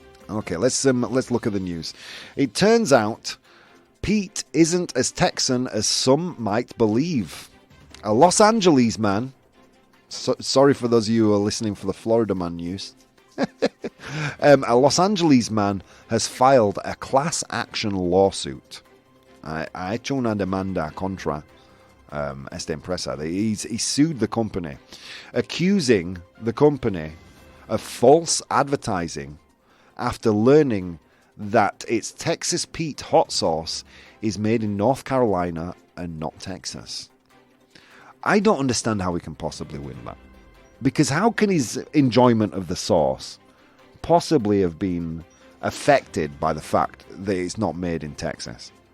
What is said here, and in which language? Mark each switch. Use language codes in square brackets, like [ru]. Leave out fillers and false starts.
[en] Okay, let's look at the news. It turns out Pete isn't as Texan as some might believe. A Los Angeles man. Sorry for those of you who are listening for the Florida man news. A Los Angeles man has filed a class action lawsuit. [es] Ha hecho una demanda contra esta empresa. [en] He sued the company, accusing the company of false advertising after learning that its Texas Pete hot sauce is made in North Carolina and not Texas. I don't understand how he can possibly win that. Because how can his enjoyment of the sauce possibly have been affected by the fact that it's not made in Texas?